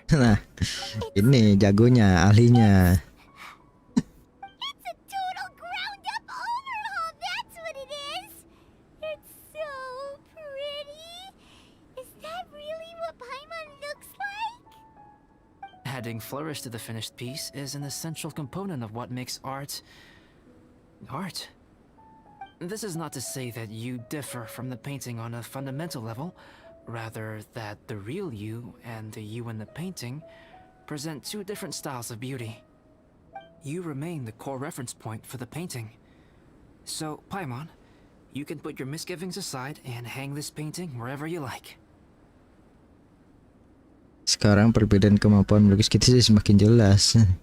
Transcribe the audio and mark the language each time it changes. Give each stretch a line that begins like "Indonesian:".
Indonesian: Nah, ini jagonya, ahlinya.
English: It's a total ground-up overhaul, that's what it is! It's so pretty! Is that really what Paimon looks like? Adding flourish to the finished piece is an essential component of what makes art... art. This is not to say that you differ from the painting on a fundamental level, rather that the real you and the you in the painting present two different styles of beauty. You remain the core reference point for the painting. So, Paimon, you can put your misgivings aside and hang this painting wherever you like.
Indonesian: Sekarang perbedaan kemampuan melukis kita sih semakin jelas.